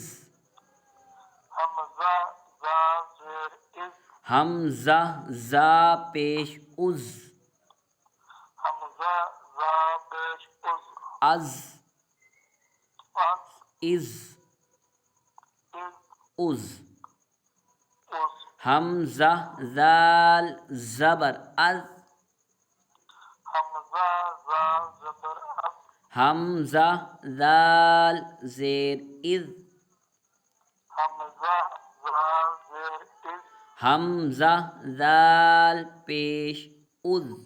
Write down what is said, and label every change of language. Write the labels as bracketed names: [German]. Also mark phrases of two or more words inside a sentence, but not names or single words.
[Urdu] حمزہ زا زیر از. حمزہ زا پیش از. حمزہ زا پیش از. अज़, अज़, इज़, इज़, उज़। उज़। حمزہ ذال زبر از، حمزہ زا زبر از، حمزہ ذال زیر از، حمزہ زا زیر از، حمزہ ذال پیش از،